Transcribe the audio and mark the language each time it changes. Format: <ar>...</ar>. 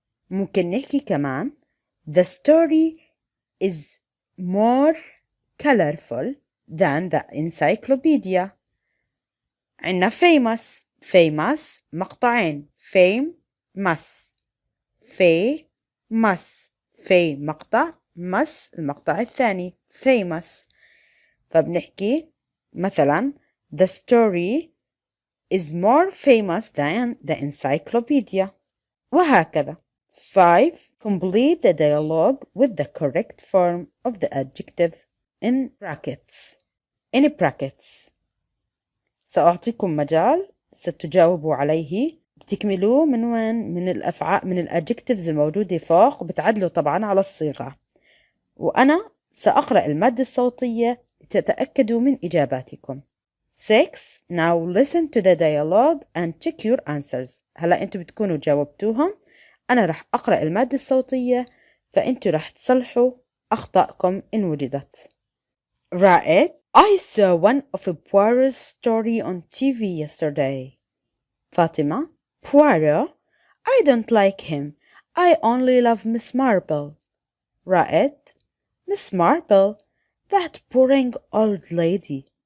<ar>ممكن نحكي كمان</ar> <en>The story is more colorful than the encyclopedia. عنا famous. famous مقطعين famous. famous.</en> <ar>مقطع مس المقطع الثاني famous. فبنحكي مثلا</ar> <en>The story is more famous than the encyclopedia.</en> <ar>وهكذا. 5.</ar> <en>Complete the dialogue with the correct form of the adjectives in brackets. In brackets.</en> <ar>سأعطيكم مجال ستجاوبوا عليه. بتكملوه من وين؟ من الأفعال، من الadjectives الموجودة فوق، وبتعدلوا طبعا على الصيغة. وأنا سأقرأ المادة الصوتية لتتأكدوا من إجاباتكم. 6.</ar> <en>Now listen to the dialogue and check your answers.</en> <ar>هلا أنتوا بتكونوا جاوبتوهم، أنا رح أقرأ المادة الصوتية فأنتوا رح تصلحوا أخطائكم إن وجدت.</ar> <en>رائد I saw one of Poirot's story on TV yesterday. فاطمة Poirot I don't like him. I only love Miss Marple. رائد Miss Marple, that boring old lady.</en>